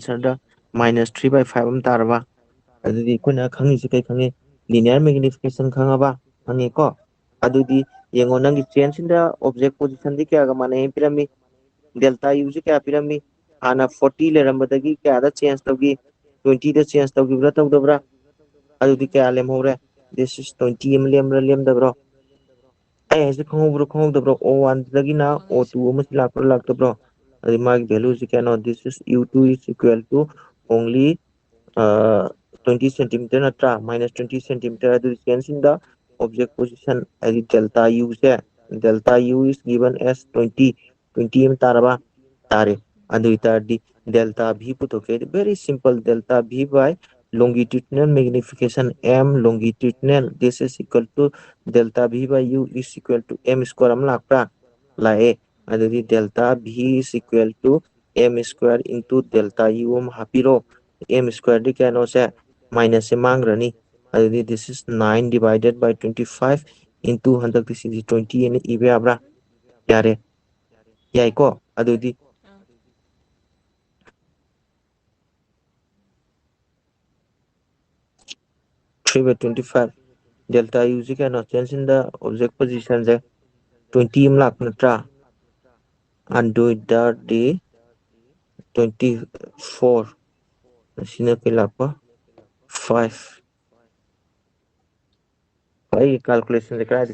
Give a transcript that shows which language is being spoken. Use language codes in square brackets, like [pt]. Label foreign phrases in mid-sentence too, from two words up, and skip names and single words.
[mni] ꯑꯟꯁꯔꯗ -3/5 ꯑꯃ ꯇꯥꯔꯕ ꯑꯗꯨꯗꯤ ꯑꯩꯈꯣꯏꯅ ꯈꯪꯉꯤꯁꯤ ꯀꯩ ꯈꯪꯉꯤ [en] linear magnification [mni] ꯈꯪꯉꯕ ꯈꯪꯉꯤꯀꯣ ꯑꯗꯨꯗꯤ ꯌꯦꯡꯉꯣ ꯅꯪꯒꯤ ꯆꯦꯟꯁꯤꯗ [en] object position [mni] ꯀꯌꯥꯒ ꯃꯥꯟꯅꯩ ꯄꯤꯔꯝꯃꯤ [en] delta u [mni] ꯀꯌꯥ ꯄꯤꯔꯝꯃꯤ ꯍꯥꯟꯅ 40 ꯂꯩꯔꯝꯕꯗꯒꯤ ꯀꯌꯥꯗ ꯆꯦꯟꯖ ꯇꯧꯈꯤ 20ꯗ ꯆꯦꯟꯖ ꯇꯧꯈꯤꯕ꯭ꯔꯥ ꯇꯧꯗꯕ꯭ꯔꯥ ꯑꯗꯨꯗꯤ Mm. ꯀꯌꯥ ꯂꯦꯝꯍꯧꯔꯦ [en] this is [mni] 20 ꯑꯃ ꯂꯦꯝꯕ꯭ꯔꯥ ꯂꯦꯝꯗꯕ꯭ꯔꯣ ꯑꯩ ꯍꯥꯏꯁꯦ ꯈꯪꯍꯧꯕ꯭ꯔꯣ ꯈꯪꯍꯧꯗꯕ꯭ꯔꯣ O1ꯗꯒꯤꯅ ꯈꯪꯉꯦ O2 ꯁꯥꯔ ꯑꯃꯁꯤ ꯂꯥꯛꯄ꯭ꯔꯥ ꯂꯥꯛꯇꯕ꯭ꯔꯣ ꯑꯗꯩ ꯃꯥꯒꯤ ꯚꯦꯂꯨꯁꯤ ꯀꯌꯥꯅꯣ [en] this is U2 is equal to only 20 centimeter [mni] ꯅꯠꯇ꯭ꯔꯥ -20 Mm. ꯁꯦꯟꯇꯤꯃꯤꯇꯔ ꯑꯗꯨ ꯆꯦꯟꯁꯤꯡꯗ [en] object position [mni] ꯍꯥꯏꯗꯤ ꯗꯦꯜꯇꯥ ꯌꯨꯁꯦ [en] delta u is given as 20 [mni] ꯑꯃ ꯇꯥꯔꯕ ꯇꯥꯔꯦ ꯑꯗꯨ ꯑꯣꯏꯇꯥꯔꯗꯤ ꯗꯦꯜꯇꯥ [en] ꯚꯤ ꯄꯨꯊꯣꯛꯀꯦ very simple delta V by longitudinal magnification M longitudinal this is equal to delta V by U is equal to M square [mni] ꯑꯃ ꯂꯥꯛꯄ꯭ꯔꯥ ꯂꯥꯛꯑꯦ ꯑꯗꯨꯗꯤ [en] delta V is equal to M square into delta U [mni] ꯑꯃ ꯍꯥꯞꯄꯤꯔꯣ [en] M square [mni] ꯗꯤ ꯀꯌꯥꯅꯣꯁꯦ ꯃꯥꯏꯅꯁꯁꯦ ꯃꯥꯡꯈ꯭ꯔꯅꯤ ꯑꯗꯨꯗꯤ [en] this is 9 divided by 25 into [mni] ꯍꯟꯗꯛꯇꯤ ꯁꯤꯁꯤ 20 ꯑꯅ ꯏꯕ ꯌꯥꯕ꯭ꯔꯥ ꯌꯥꯔꯦ ꯌꯥꯏꯀꯣ ꯑꯗꯨꯗꯤ Ah. 3/25 [en] delta u [mni] ꯀꯩꯅꯣ ꯆꯦꯟꯁꯤꯟꯗ ꯑꯣꯕꯖꯦꯛ ꯄꯣꯖꯤꯁꯟꯁꯦ 20 ꯑꯃ ꯂꯥꯛꯄ ꯅꯠꯇ꯭ꯔꯥ ꯑꯗꯨ ꯑꯣꯏꯇꯥꯔꯗꯤ 24 ꯑꯁꯤꯅ ꯀꯩ ꯂꯥꯛꯄ 5 ꯑꯩꯒꯤ ꯀꯥꯜꯀꯨꯂꯦꯁꯟꯁꯦ ꯀꯗꯥꯏꯗ